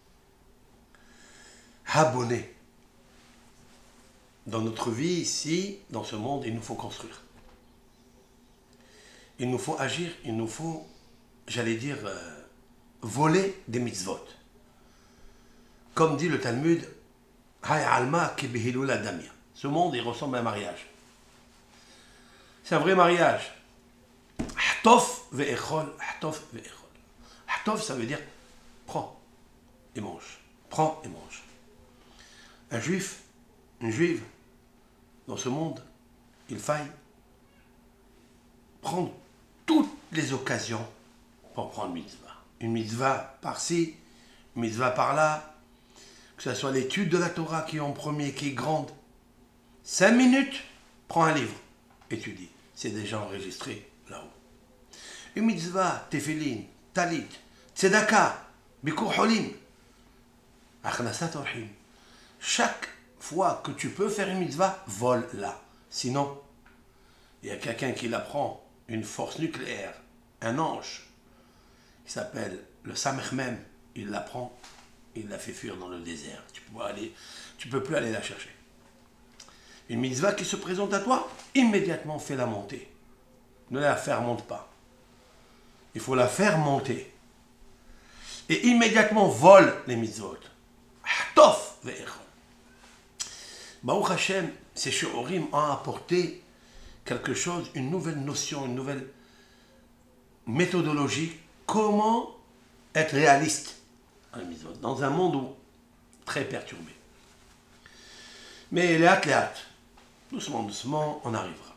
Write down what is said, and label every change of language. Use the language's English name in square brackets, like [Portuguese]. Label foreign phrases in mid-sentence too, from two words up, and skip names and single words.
[French] Abonner. Dans notre vie ici, dans ce monde, il nous faut construire. Il nous faut agir, il nous faut, j'allais dire, voler des mitzvot. Comme dit le Talmud, [Aramaic] הא עלמא כבי הילולא דמיא. [French] Ce monde, il ressemble à un mariage. C'est un vrai mariage. [Hebrew] חטוף ואכול, חטוף ואכול. [French] Hatof, ça veut dire prends et mange. Prends et mange. Un juif, une juive, dans ce monde, il faille prendre toutes les occasions pour prendre une mitzvah. Une mitzvah par-ci, une mitzvah par-là, que ce soit l'étude de la Torah qui est en premier, qui est grande. 5 minutes, prends un livre, étudie. C'est déjà enregistré là-haut. [Hebrew] Une מצוה, תפילין, טלית, צדקה, ביקור חולים, הכנסת אורחים. [French] Chaque fois que tu peux faire une mitzvah, vole-la. Sinon, il y a quelqu'un qui la prend, une force nucléaire, un ange, qui s'appelle le Samech Mem, il la prend, il la fait fuir dans le désert. Tu peux plus aller la chercher. Une mitzvah qui se présente à toi, immédiatement fais-la monter. Ne la fermente pas. Il faut la faire monter. Et immédiatement vole les mitzvot. [Hebrew] חטוף ואכול. ברוך השם, [French] ces shiurim ont apporté quelque chose, une nouvelle notion, une nouvelle méthodologie. Comment être réaliste dans un monde très perturbé. Mais léat, doucement, doucement, on arrivera.